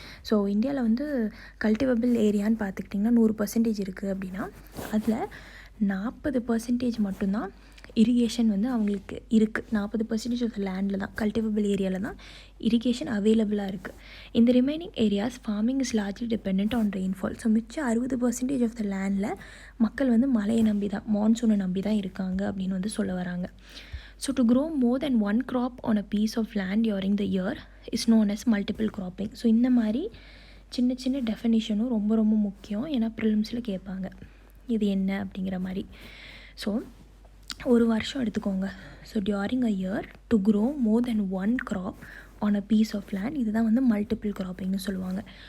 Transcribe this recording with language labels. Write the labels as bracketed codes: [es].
[ta] So இந்தியாவில் வந்து cultivable ஏரியான்னு பார்த்துக்கிட்டிங்கன்னா 100% இருக்குது அப்படின்னா அதில் 40% மட்டும்தான் இரிகேஷன் வந்து அவங்களுக்கு இருக்குது. 40% ஆஃப் லேண்டில் தான், கல்டிவபிள் ஏரியாவில் தான் இரிகேஷன் அவைலபிளாக இருக்குது. இந்த remaining areas farming is largely depend on rainfall. So மிச்சம் 60% ஆஃப் த லேண்டில் மக்கள் வந்து மழையை நம்பி தான், மான்சூனை நம்பி தான் இருக்காங்க அப்படின்னு வந்து சொல்ல வராங்க. [en] So to grow more than one crop on a piece of land during the year is known as multiple cropping. [ta] So இந்த மாதிரி சின்ன சின்ன டெஃபினிஷனும் ரொம்ப ரொம்ப முக்கியம். ஏன்னா ப்ரிலிம்ஸில் கேட்பாங்க இது என்ன அப்படிங்கிற மாதிரி. ஸோ ஒரு வருஷம் எடுத்துக்கோங்க. [en] So during a year to grow more than one crop on a piece of land, இதுதான் வந்து multiple கிராப்பிங்னு சொல்லுவாங்க.